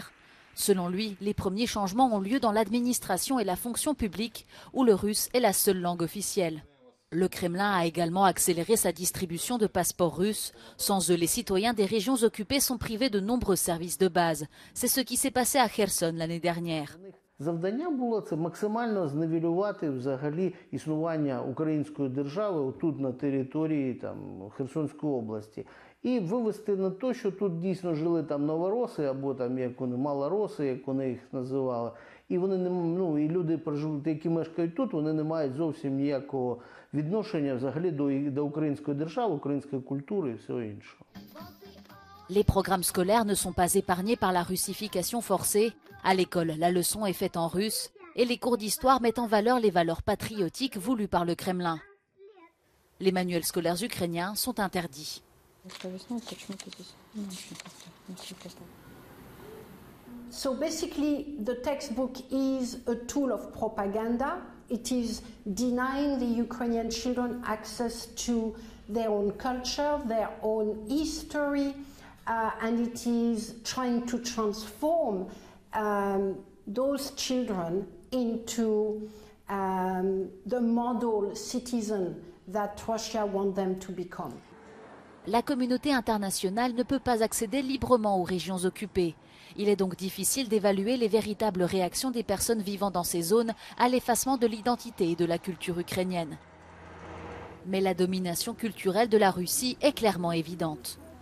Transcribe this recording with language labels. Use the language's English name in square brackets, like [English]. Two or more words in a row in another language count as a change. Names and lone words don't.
[French] Selon lui, les premiers changements ont lieu dans l'administration et la fonction publique, où le russe est la seule langue officielle. Le Kremlin a également accéléré sa distribution de passeports russes. Sans eux, les citoyens des régions occupées sont privés de nombreux services de base. C'est ce qui s'est passé à Kherson l'année dernière. [Ukrainian] Завдання було це максимально зневелювати взагалі існування української держави тут на території Херсонської області. І вивести на те, що тут дійсно жили новороси, або як вони малороси, як вони їх називали. І вони і люди, які мешкають тут, вони не мають зовсім ніякого відношення взагалі до української держави, української культури і всього іншого. [French] Les programmes scolaires ne sont pas épargnés par la russification forcée. À l'école, la leçon est faite en russe et les cours d'histoire mettent en valeur les valeurs patriotiques voulues par le Kremlin. Les manuels scolaires ukrainiens sont interdits. [English] So basically, the textbook is a tool of propaganda. It is denying the Ukrainian children access to their own culture, their own history, and it is trying to transform those children into the model citizen that Russia wants them to become. [French] La communauté internationale ne peut pas accéder librement aux régions occupées. Il est donc difficile d'évaluer les véritables réactions des personnes vivant dans ces zones à l'effacement de l'identité et de la culture ukrainienne. Mais la domination culturelle de la Russie est clairement évidente.